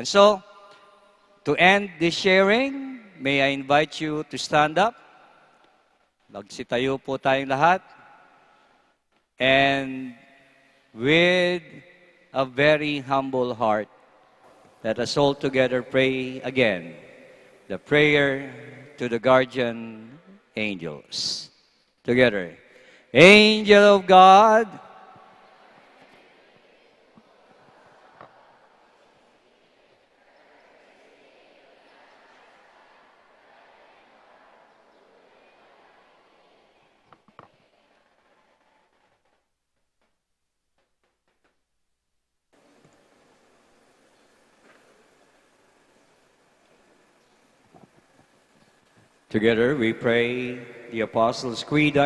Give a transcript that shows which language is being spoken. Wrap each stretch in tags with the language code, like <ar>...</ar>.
<en>And so, to end this sharing, may I invite you to stand up.</en> <tl>Magsitayo po tayong lahat.</tl> <en>And with a very humble heart, let us all together pray again the prayer to the guardian angels. Together. Angel of God, together we pray the Apostles' Creed.</en>